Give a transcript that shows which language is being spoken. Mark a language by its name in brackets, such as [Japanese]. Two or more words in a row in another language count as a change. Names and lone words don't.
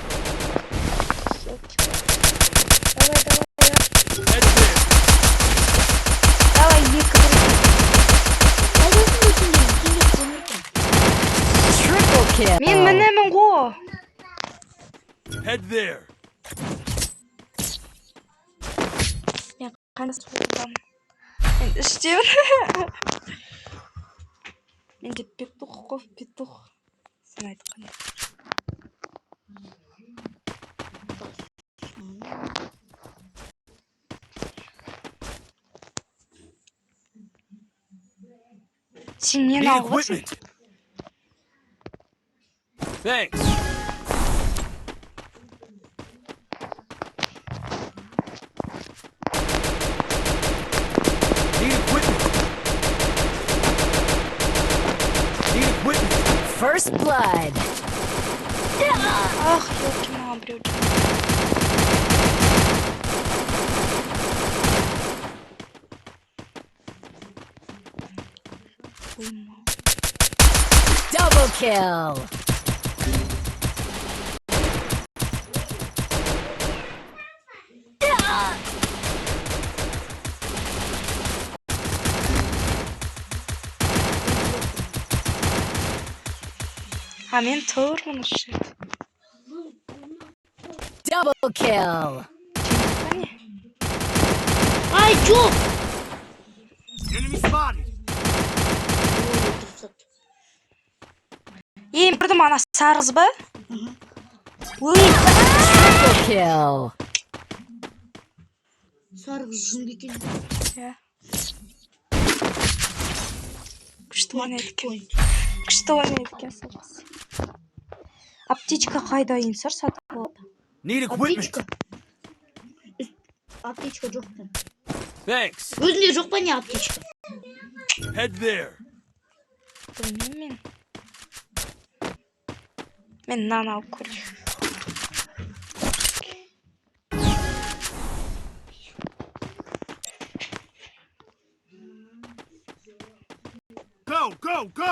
[English] Head there. [Kazakh] Давай, екі бір. [English] Triple kill. [Kazakh] Мен мінемін ғой. [English] Head there. [Kazakh] Мен қайда соғылдамын. Мен іштемін. Менде петух қой, петух. Сен айтқан. Сен нені [English] Need [Kazakh] алып отырсың? [English] equipment. Thanks. Need equipment. Need equipment. First blood. [Kazakh] Ах, елки маған біреу. [English] Double kill. [Kazakh] Мен тұрмын іші. [English] Double kill. [Kazakh] Ай, жоқ. [English] Enemy spotted. [Kazakh] Көрдім, ана сарғыз ба? [English] Triple kill. [Kazakh] Сарғыз жынды екен. Күшті ойнайды екен. Күшті ойнайды екен сарғыз. Аптечка қайда инсар сатып алады? [English] Need equipment. [Kazakh] Аптечка жоқ па? [English] Thanks. [Kazakh] Өзінде жоқ па не аптечка? [English] Head there. [Kazakh] Білмеймін мен. Мен нан алып көрейін. [English] Go.